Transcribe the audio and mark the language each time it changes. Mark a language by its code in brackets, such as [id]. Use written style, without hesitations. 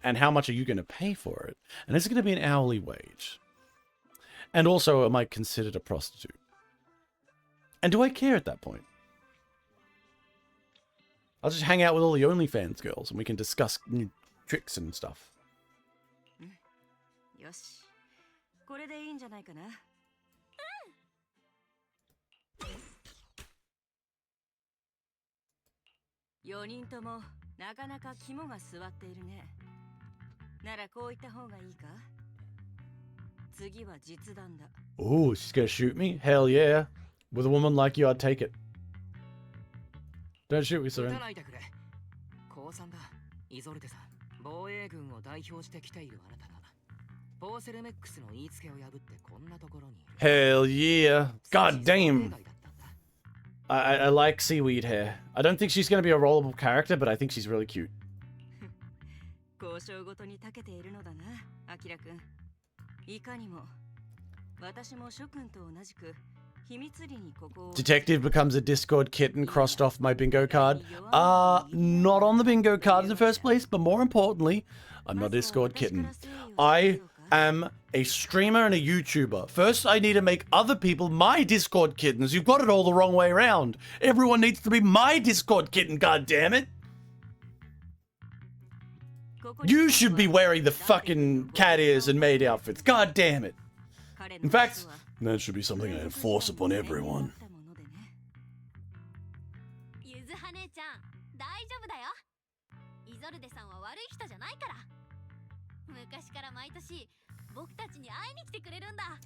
[en] And how much are you going to pay for it? And is it going to be an hourly wage? And also, am I considered a prostitute? And do I care at that point? I'll just hang out with all the OnlyFans girls and we can discuss new tricks and stuff. [ja] よし、これでいいんじゃないかな。 4人ともなかなか肝が据わっているね。ならこういった方がいいか？次は実弾だ。 [en] Oh, she's gonna shoot me? Hell yeah. With a woman like you, I'd take it. Don't shoot me, Seren. [ja] 降参だ。イゾルテさん、防衛軍を代表して来ているあなたが、ポーセルメックスの言いつけを破ってこんなところに。 [en] Hell yeah. God damn. I like seaweed hair. I don't think she's going to be a rollable character, but I think she's really cute. [ja] 交渉ごとに長けているのだな、アキラ君。いかにも、私も諸君と同じく秘密裏にここを。 [en] Detective becomes a Discord kitten crossed off my bingo card. Not on the bingo card in the first place, but more importantly, I'm not a Discord kitten. I am a streamer and a YouTuber. First, I need to make other people my Discord kittens. You've got it all the wrong way around. Everyone needs to be my Discord kitten, god damn it. You should be wearing the fucking cat ears and maid outfits. God damn it. In fact, that should be something I enforce upon everyone. [ja] ゆずは姉ちゃん、大丈夫だよ。イゾルデさんは悪い人じゃないから。昔から毎年僕たちに会いに来てくれるんだ。